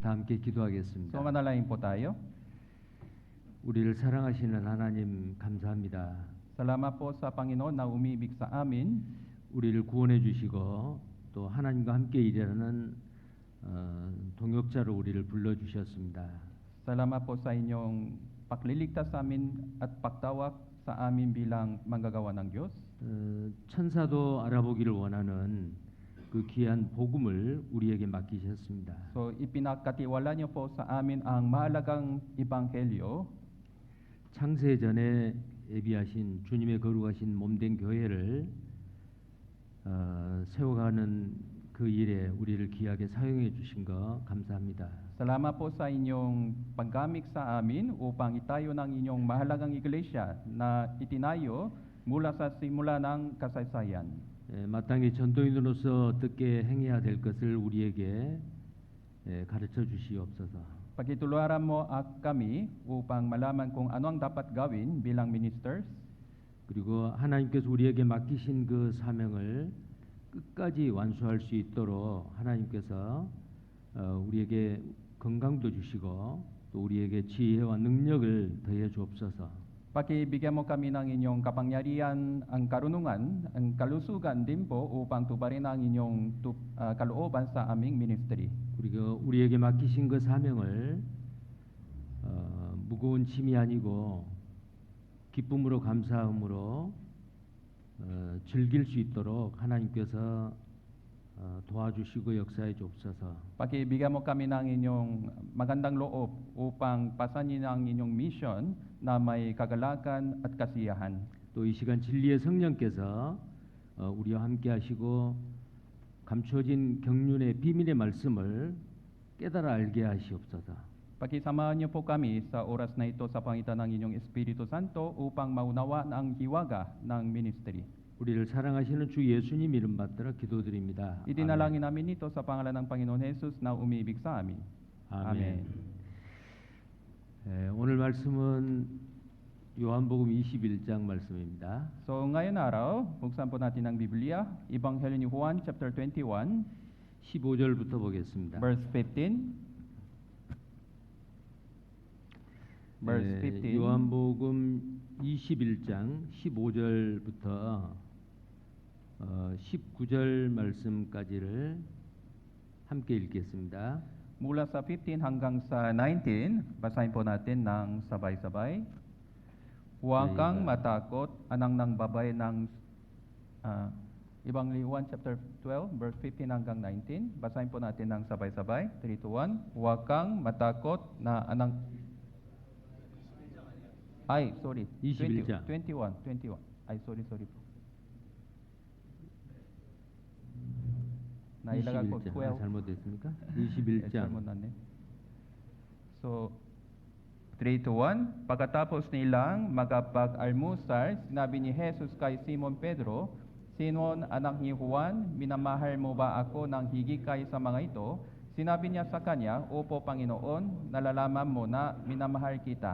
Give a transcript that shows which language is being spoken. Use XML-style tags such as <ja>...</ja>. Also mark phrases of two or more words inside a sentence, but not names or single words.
<ko>다 함께 기도하겠습니다.</ko> <tl>So manalangin po tayo.</tl> <ko>우리를 사랑하시는 하나님 감사합니다.</ko> <tl>Salamat po sa Panginoon na umibig sa amin.</tl> <ko>우리를 구원해 주시고 또 하나님과 함께 일하는 동역자로 우리를 불러 주셨습니다.</ko> <tl>Salamat po sa inyong pagliligtas sa amin at pagtawag sa amin bilang manggagawa ng Diyos.</tl> <ko>천사도 알아보기를 원하는 그 귀한 복음을 우리에게 맡기셨습니다.</ko> <tl>So ipinagkatiwala niyo po sa amin ang mahalagang ebanghelyo.</tl> <ko>창세 전에 예비하신 주님의 거룩하신 몸된 교회를 세워가는 그 일에 우리를 귀하게 사용해 주신 거 감사합니다.</ko> <tl>Salamat po sa inyong paggamit sa amin upang itayo ng inyong mahalagang iglesia na itinayo mula sa simula ng kasaysayan.</tl> <ko>마땅히 전도인으로서 어떻게 행해야 될 것을 우리에게 가르쳐 주시옵소서.</ko> <tl>Pagtutularan mo kami upang malaman kung ano ang dapat gawin bilang ministers.</tl> <ko>그리고 하나님께서 우리에게 맡기신 그 사명을 끝까지 완수할 수 있도록 하나님께서 우리에게 건강도 주시고 또 우리에게 지혜와 능력을 더해 주옵소서.</ko> <tl>Pakibigyan mo kami ng inyong kapangyarihan, ang karunungan, ang kalusugan din po upang tuparin ang inyong kalooban sa aming ministry.</tl> <ko>그리고 우리에게 맡기신 그 사명을 무거운 짐이 아니고 기쁨으로 감사함으로 즐길 수 있도록 하나님께서 도와주시고 역사해 주옵소서.</ko> <tl>Pakibigyan mo kami ng inyong magandang loob upang pasanin ang inyong mission na may kagalakan at kasiyahan.</tl> <ko>또 이 시간 진리의 성령께서 우리와 함께 하시고 감추어진 경륜의 비밀의 말씀을 깨달아 알게 하시옵소서.</ko> <tl>Pakisamahan niyo po kami sa oras na ito sa pangitan ng inyong Espiritu Santo upang maunawa ang hiwaga ng ministry.</tl> <ko>우리를 사랑하시는 주 예수님 이름 받들어 기도드립니다.</ko> <tl>Idinalangin namin ito sa pangalan ng Panginoon Jesus na umibig sa amin.</tl> <ko>아멘. 오늘 말씀은 요한복음 21장 말씀입니다.</ko> <tl>So ngayon araw, buksan po natin ang Biblia, Ebanghelyo ni Juan chapter 21,</tl> <ko>15절부터 보겠습니다.</ko> <en>verse 15. Verse 15.</en> <ko>요한복음 21장 15절부터 19절 말씀까지를 함께 읽겠습니다.</ko> <tl>Mula sa 15 hanggang sa 19, basahin po natin ng sabay-sabay. Huwag kang matakot, anang ng babae ng Ebanghelyo 1</tl> <en>chapter 12, verse 15</en> <tl>hanggang 19. Basahin po natin ng sabay-sabay.</tl> <en>3 to 1.</en> <tl>Huwag kang matakot na anang... Ay, sorry.</tl> <ko>21장.</ko> <tl>21. Ay, sorry po. Nailagay ko 12.</tl> <ko>잘못됐습니까? 예, 21장. 잘못 났네.</ko> <en>So, 3 to 1.</en> <tl>Pagkatapos nilang magpag-almusal, sinabi ni Jesus kay Simon Pedro, Simon, anak ni Juan, minamahal mo ba ako ng higit sa mga ito? Sinabi niya sa kanya, Opo, Panginoon, nalalaman mo na minamahal kita.</tl>